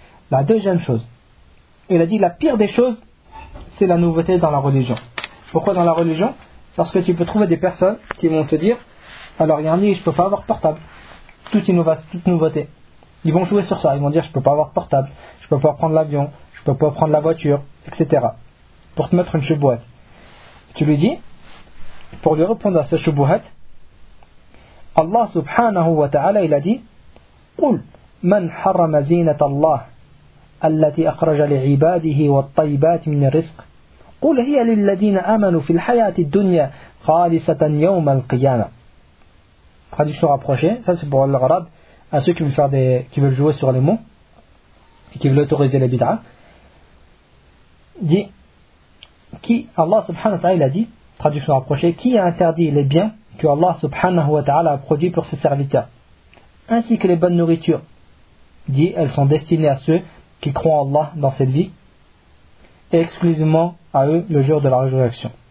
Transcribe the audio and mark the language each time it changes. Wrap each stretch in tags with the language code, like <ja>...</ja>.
<fr>La deuxième chose, il a dit la pire des choses, c'est la nouveauté dans la religion. Pourquoi dans la religion? Parce que tu peux trouver des personnes qui vont te dire, alors Yanni, je ne peux pas avoir de portable. Toute innovation, toute nouveauté. Ils vont jouer sur ça, ils vont dire, je ne peux pas avoir de portable, je ne peux pas prendre l'avion, je ne peux pas prendre la voiture, etc. Pour te mettre une chouboîte. Tu lui dis, pour lui répondre à ce chouboîte, Allah subhanahu wa ta'ala, il a dit,</fr> <ar>قُلْ مَنْ حَرَّمَ زِينَةَ اللَّهِ الَّتِي أَخْرَجَ لِعِبَادِهِ وَالطَّيِّبَاتِ مِنَ الرِّزْقِ قُلْ هِيَ لِلَّذِينَ آمَنُوا فِي الْحَيَاةِ الدُّنْيَا خَالِصَةً يَوْمَ الْقِيَامَةِ.</ar> <fr>Traduction rapprochée, ça c'est pour l'arabe, à ceux qui veulent faire des, qui veulent jouer sur les mots, et qui veulent autoriser les bid'a, dit, qui, Allah subhanahu wa ta'ala a dit, traduction rapprochée, qui a interdit les biens que Allah subhanahu wa ta'ala a produit pour ses serviteurs, ainsi que les bonnes nourritures, dit, elles sont destinées à ceux qui croient en Allah dans cette vie, et exclusivement à eux le jour de la résurrection.</fr>